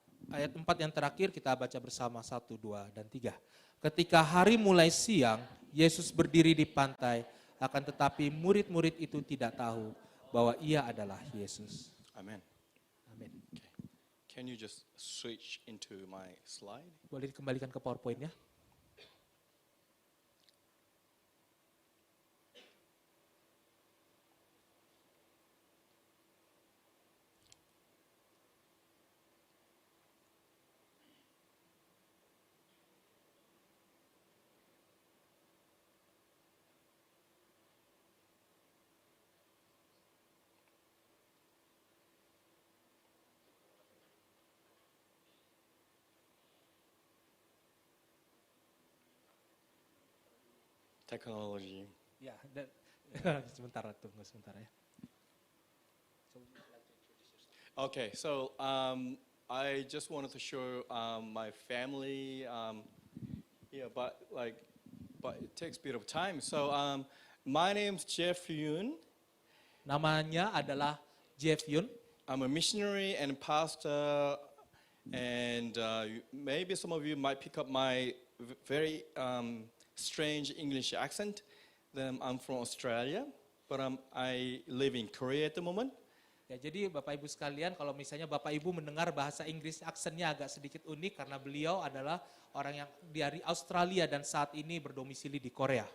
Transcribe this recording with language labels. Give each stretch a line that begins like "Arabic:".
Indonesian: ayat 4 yang terakhir kita baca bersama 1, 2, dan 3. Ketika hari mulai siang, Yesus berdiri di pantai, akan tetapi murid-murid itu tidak tahu bahwa ia adalah Yesus. Amen. Amin. Okay.
English: Can you just switch into my slide?
Indonesian: Boleh dikembalikan ke PowerPoint-nya?
English: Technology.
Indonesian: Ya, dan sebentar tunggu sebentar ya.
English: Okay, so I just wanted to show my family. But it takes a bit of time. So my name's Jeff Yoon.
Indonesian: Namanya adalah Jeff Yoon.
English: I'm a missionary and pastor, and maybe some of you might pick up my very strange English accent. Then I'm from Australia, but I live in Korea at the moment.
Indonesian: Ya, jadi Bapak Ibu sekalian, kalau misalnya Bapak Ibu mendengar bahasa Inggris aksennya agak sedikit unik karena beliau adalah orang yang dari Australia dan saat ini berdomisili di Korea.